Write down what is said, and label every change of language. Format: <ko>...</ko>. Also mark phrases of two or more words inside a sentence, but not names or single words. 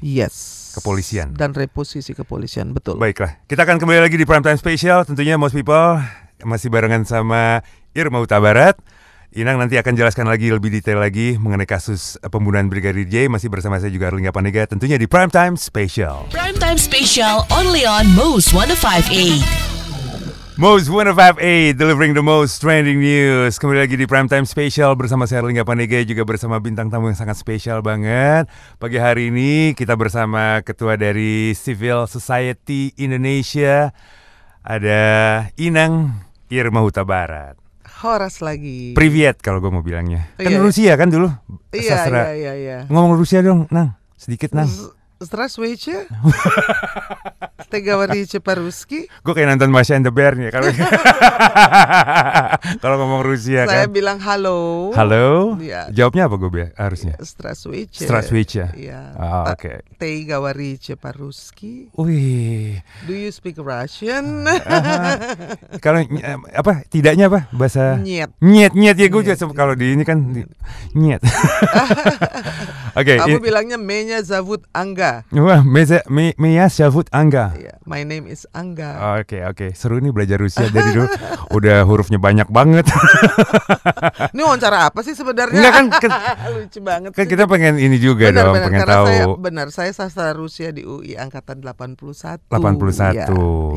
<en>Yes.</en> <id>Kepolisian. Dan reposisi kepolisian, betul. Baiklah, kita akan kembali lagi di Primetime Special. Tentunya Most People masih barengan sama Irma Huta Barat. Inang nanti akan jelaskan lagi lebih detail lagi mengenai kasus pembunuhan Brigadir J. Masih bersama saya juga Erlingga Pandega, tentunya di Primetime Special.</id> <en>Primetime Special only on Moose 105.8. Moose 105.8, delivering the most trending news.</en> <id>Kembali lagi di Primetime Special bersama saya Erlingga Pandega, juga bersama bintang tamu yang sangat spesial banget. Pagi hari ini kita bersama Ketua dari Civil Society Indonesia, ada Inang Irma Huta Barat. Horas lagi. Privyet kalau gue mau bilangnya. Kan Iya. Rusia kan dulu. Sastra. Iya. Ngomong Rusia dong, Nang. Sedikit, Nang.</id> <ru>Здравствуйте. Ты говорите по-русски?</ru> <id>Gue kayak nonton Masha and the Bear nih kalau kalau ngomong Rusia Saya kan. bilang halo. Halo. Iya. Jawabnya apa gue harusnya?</id> <ru>Здравствуйте. Здравствуйте.</ru> <id>Iya. Oke.</id> <ru>Ты говорите по-русски?</ru> <id>Wih.</id> <en>Do you speak Russian?</en> <id>Kalau apa? Tidaknya apa? Bahasa</id> <ru>Нет.</ru> <id>Nyet ya gue juga kalau di ini kan nyet. Oke. Kamu bilangnya</id> <ru>Меня зовут</ru> <id>Angga. Wah, Mia Zavut Angga. Iya,</id> <en>my name is Angga.</en> <id>Oke. Seru nih belajar Rusia dari dulu. Udah hurufnya banyak banget. Ini wawancara apa sih sebenarnya? Enggak kan, lucu banget. kan sih. kita pengen ini juga Benar, dong, pengen karena tahu. saya sastra Rusia di UI angkatan 81. 81.</id>